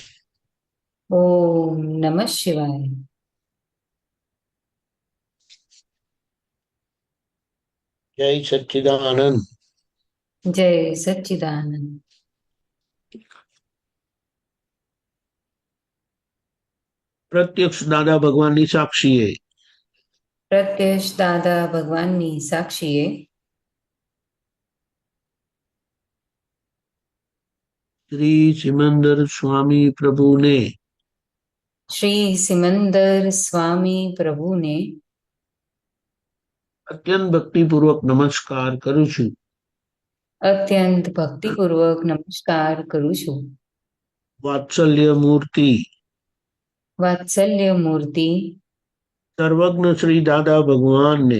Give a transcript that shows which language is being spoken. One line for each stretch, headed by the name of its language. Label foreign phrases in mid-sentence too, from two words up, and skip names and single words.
Sanskrit: ओम नमः शिवाय। जय सच्चिदानंद। जय सच्चिदानंद।
Gujarati: પ્રત્યક્ષ દાદા ભગવાનની સાક્ષીએ। પ્રત્યક્ષ દાદા ભગવાનની સાક્ષીએ। શ્રી સિમંદર સ્વામી પ્રભુને। શ્રી સિમંદર સ્વામી પ્રભુને અત્યંત ભક્તિપૂર્વક નમસ્કાર કરું છું। અત્યંત ભક્તિપૂર્વક નમસ્કાર કરું છું। વાત્સલ્ય મૂર્તિ વાત્સલ્ય મૂર્તિ સર્વજ્ઞ શ્રી દાદા ભગવાનને